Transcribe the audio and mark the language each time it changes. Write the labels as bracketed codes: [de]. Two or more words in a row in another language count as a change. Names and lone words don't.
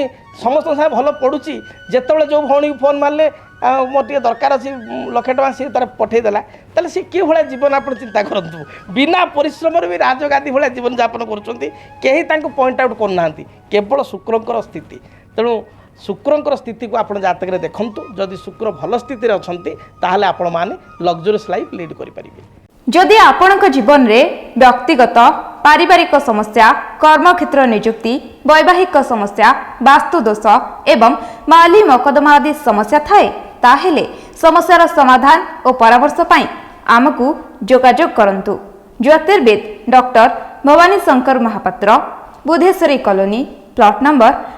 [or] ସମସ୍ତଙ୍କ ସାଙ୍ଗେ ଭଲ ପଡ଼ୁଛି ଯେତେବେଳେ ଯେଉଁ ଭଉଣୀକୁ ଫୋନ୍ ମାରିଲେ ମୋର ଟିକେ ଦରକାର ଅଛି 1 ଲକ୍ଷ ଟଙ୍କା ସିଏ ତାର ପଠାଇଦେଲା ତାହେଲେ ସେ କି ଭଳିଆ ଜୀବନ ଆପଣ ଚିନ୍ତା କରନ୍ତୁ ବିନା ପରିଶ୍ରମରେ ବି ରାଜଗାଦି ଭଳିଆ ଜୀବନଯାପନ କରୁଛନ୍ତି କେହି ତାଙ୍କୁ [en] point out [or] କରୁନାହାନ୍ତି କେବଳ ଶୁକ୍ରଙ୍କର ସ୍ଥିତି ତେଣୁ ଶୁକ୍ରଙ୍କର ସ୍ଥିତିକୁ ଆପଣ ଜାତକରେ ଦେଖନ୍ତୁ ଯଦି ଶୁକ୍ର ଭଲ ସ୍ଥିତିରେ ଅଛନ୍ତି ତାହେଲେ ଆପଣମାନେ [en] luxurious life lead [or] କରିପାରିବେ ଯଦି ଆପଣଙ୍କ ଜୀବନ ରେ ବ୍ୟକ୍ତିଗତ ପାରିବାରିକ ସମସ୍ୟା କର୍ମକ୍ଷେତ୍ର ନିଯୁକ୍ତି ବୈବାହିକ ସମସ୍ୟା ବାସ୍ତୁଦୋଷ ଏବଂ ମାଲି ମକଦ୍ଦମା ଆଦି ସମସ୍ୟା ଥାଏ ତାହେଲେ ସମସ୍ୟାର ସମାଧାନ ଓ ପରାମର୍ଶ ପାଇଁ ଆମକୁ ଯୋଗାଯୋଗ କରନ୍ତୁ ଜ୍ୟୋତିର୍ବିଦ ଡକ୍ଟର ଭବାନୀ ଶଙ୍କର ମହାପାତ୍ର ବୁଧେଶ୍ୱରୀ କଲୋନୀ ପ୍ଲଟ ନମ୍ବର